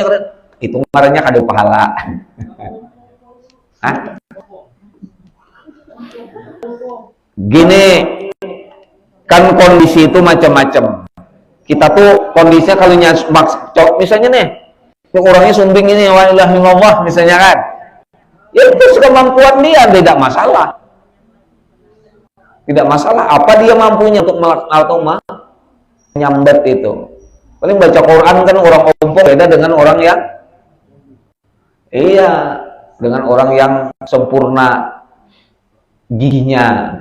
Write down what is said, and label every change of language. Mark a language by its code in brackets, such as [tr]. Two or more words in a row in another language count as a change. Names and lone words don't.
[bjn] Itu ngarannya kada pahala. Hah? [id] Gini, kan kondisi itu macam-macam. Kita tuh kondisinya kalau misalnya nih, orangnya sumbing ini [ar] و إله إلا الله [id] misalnya kan, ya itu kemampuan dia tidak masalah, apa dia mampunya untuk menyambat itu. Paling baca Quran kan orang ompong beda dengan orang yang dengan orang yang sempurna giginya.